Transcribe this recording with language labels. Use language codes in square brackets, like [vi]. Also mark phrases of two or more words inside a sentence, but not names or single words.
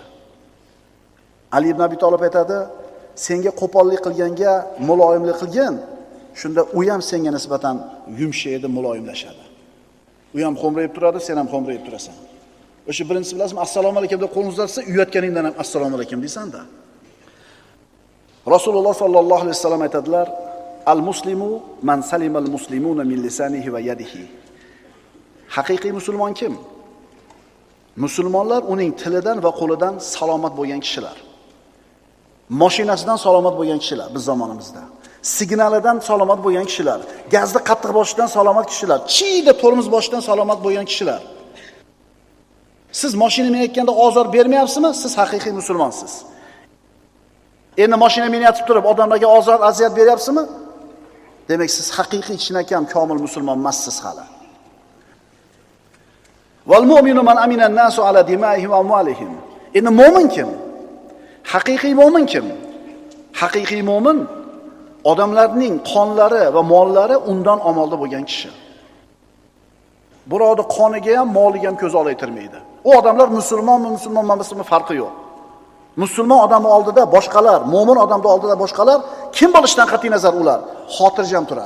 [uz] Ali ibn Abi Talib aytadi, senga qo'pollik qilganga muloyimlik qilgin, shunda u ham senga nisbatan yumshaydi, muloyimlashadi. U ham xo'mrayib turadi, sen ham xo'mrayib turasan. O'sha birinchisi bilasizmi, [ar] السلام عليكم [uz] deb qo'lni uzatsa, uyatganingdan ham [ar] السلام عليكم [uz] deysan-da. Rasululloh [ar] صلى الله عليه وسلم [uz] aytadilar, [ar] المسلم من سلم المسلمون من لسانه ويده. [uz] Haqiqiy musulmon kim? Musulmonlar uning tilidan va qo'lidan salomat bo'lgan kishilar. Mashinasidan salomat bo'lgan kishilar biz zamonimizda. Signalidan salomat bo'lgan kishilar, gazni qattiq boshidan salomat kishilar, chiyda tormoz boshidan salomat bo'lgan kishilar. Siz mashina minayotganda ozor bermayapsizmi? Siz haqiqiy musulmonsiz. Endi mashina minayotib turib odamlarga ozor, aziyat beryapsizmi? Demak, siz haqiqiy chinakam komil musulmon emassiz hali. [ar] والمؤمن من أمنه الناس على دمائهم وأموالهم. [uz] Endi mu'min kim? Haqiqiy mu'min kim? Haqiqiy mu'min odamlarning qonlari va mollari undan omonda bo'lgan kishi. Birovni qoniga ham, moliga ham ko'z olaytirmaydi. U odamlar musulmonmi, musulmon emasmi farqi yo'q. Musulmon odamning oldida boshqalar, mu'min odamning oldida boshqalar kim bo'lishidan qat'iy nazar ular xotirjam turadi.